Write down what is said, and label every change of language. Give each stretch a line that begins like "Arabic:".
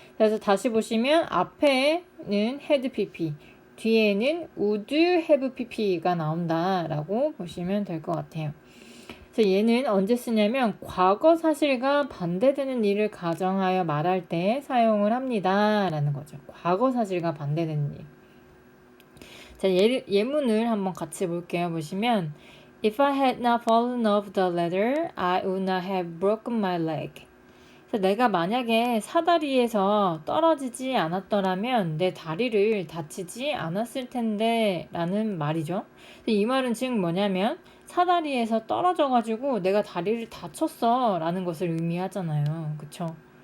Korean: 그래서 다시 보시면 앞에는 had pp, 뒤에는 would have pp가 나온다라고 보시면 될 것 같아요. 그래서 얘는 언제 쓰냐면 과거 사실과 반대되는 일을 가정하여 말할 때 사용을 합니다. 라는 거죠. 과거 사실과 반대되는 일. 자, 예문을 한번 같이 볼게요. 보시면
English: If I had not fallen off the ladder, I would not have broken my leg.
Korean: 그래서 내가 만약에 사다리에서 떨어지지 않았더라면 내 다리를 다치지 않았을 텐데 라는 말이죠. 이 말은 즉 뭐냐면 사다리에서 떨어져가지고 내가 다리를 다쳤어 라는 것을 의미하잖아요. 그쵸?